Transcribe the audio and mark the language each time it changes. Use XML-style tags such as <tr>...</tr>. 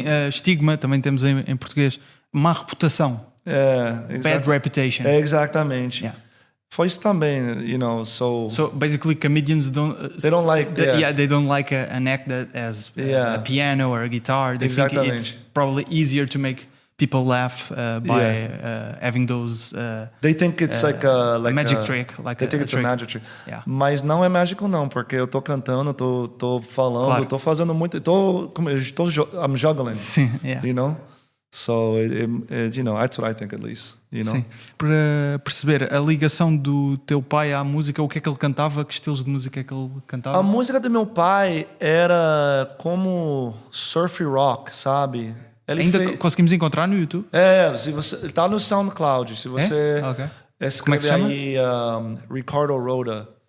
<pt>Sim, estigma também temos em português, má reputação.</pt> <en>Bad reputation.</en> <pt>Exatamente. Foi isso também,</pt> <en>So basically, comedians they don't like they don't like an act that has a piano or a guitar. They think it's probably easier to make people laugh by having those. They think it's like a magic trick. They think it's a magic trick.</en> <pt>Mas não é mágico não, porque eu tô cantando, tô falando, tô fazendo muito,</pt> <en>I'm juggling.</en> <pt>Sim,</pt> <en>So, that's what I think at least.</en> <pt>Sim. Para perceber a ligação do teu pai à música, o que é que ele cantava? Que estilos de música é que ele cantava? A música do meu pai era como surf rock, sabe? Conseguimos encontrar no YouTube? Se você tá no SoundCloud, se você escrever aí Ricardo Roda.</pt>